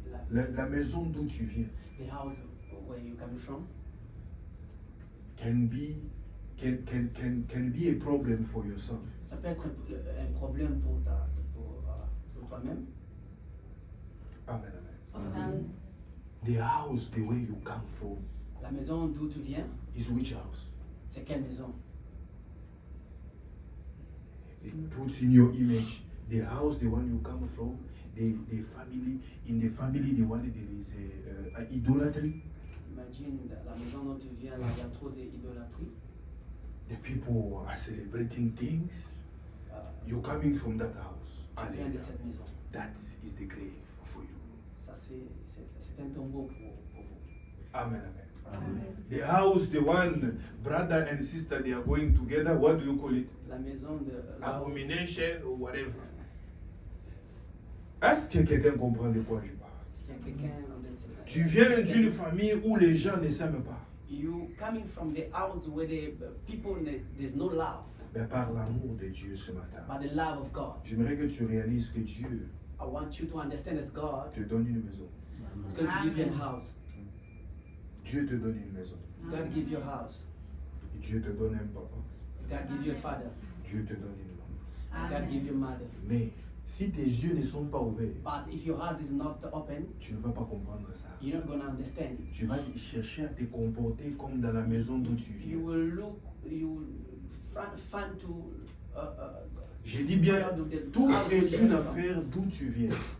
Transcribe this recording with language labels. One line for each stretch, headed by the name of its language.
French: La maison d'où tu viens
English: The house where you coming from can be a problem for yourself.
French: ça peut être un problème pour toi-même. Amen, amen. Amen.
English: The house, the way you come from,
French: La maison d'où tu viens,
English: is which house?
French: c'est quelle maison?
English: It puts in your image the house, the one you come from, the family. In the family, the one there is a idolatry.
French: Imagine la maison dont tu viens, là, il y a trop d'idolâtrie.
English: The people are celebrating things. You're coming from that house.
French: Tu viens de Hallelujah. cette maison.
English: That is the grave for you.
French: Ça, c'est un tombeau pour vous. Amen, amen. Amen.
English: The house, the one brother and sister, they are going together. What do you call it?
French: La maison de... là où-
English: Abomination or whatever.
French: Est-ce que quelqu'un comprend de quoi je parle? Est-ce qu'il y a quelqu'un dans cette Tu viens d'une famille où les gens ne s'aiment pas.
English: You coming from the house where the people, there's no love,
French: Mais par l'amour de Dieu ce matin,
English: but the love of God.
French: j'aimerais que tu réalises que Dieu
English: I want you to understand as God
French: te donne une maison.
English: is going to give you a house.
French: Dieu te donne une maison.
English: God give you a house.
French: Et Dieu te donne un papa.
English: God give you a father.
French: Dieu te donne une maman.
English: God give you a mother.
French: Mais si tes yeux ne sont pas ouverts,
English: But if your house is not open,
French: tu ne vas pas comprendre ça.
English: you're not going to understand it.
French: Tu vas chercher à te comporter comme dans la maison d'où tu
English: You
French: viens.
English: will look, you will find to
French: J'ai dit bien, tout est une affaire d'où tu viens.